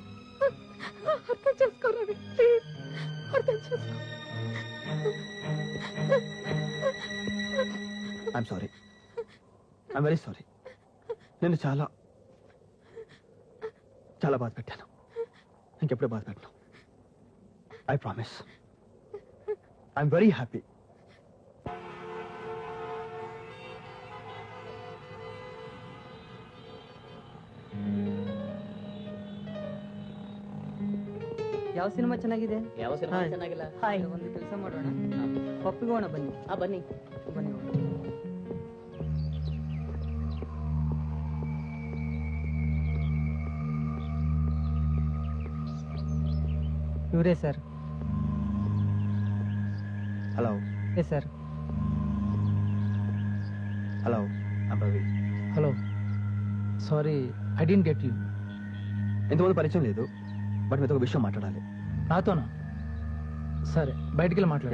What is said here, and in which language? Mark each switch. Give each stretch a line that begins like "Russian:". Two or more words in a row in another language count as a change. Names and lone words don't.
Telugu: అర్థం చేసుకోరా, అర్థం చేసుకో.
English: I'm sorry, I'm very sorry.
Telugu: నేను చాలా చాలా బాధ పెట్టాను. ఇంకెప్పుడే బాధ పెట్టను.
English: I promise. I'm very happy.
Kannada: ಯಾವ ಸಿನಿಮಾ ಚೆನ್ನಾಗಿದೆ? ಯಾವ ಸಿನಿಮಾ ಚೆನ್ನಾಗಿಲ್ಲ? ಹಾಯ್, ಒಂದು ಕೆಲಸ ಮಾಡೋಣ, ಪಪ್ಪಿಗೆ ಹೋಗೋಣ ಬನ್ನಿ. ಬನ್ನಿ ಬನ್ನಿ. ಇವರೇ ಸರ್.
Telugu: హలో.
English: Yes sir. Hello, I'm Ravi. Hello, sorry I don't get you.
Telugu: ఇంతకుముందు పరిచయం లేదు, బట్ మీతో ఒక విషయం మాట్లాడాలి. నాతోనా? సరే, బయటికి వెళ్ళి మాట్లాడా.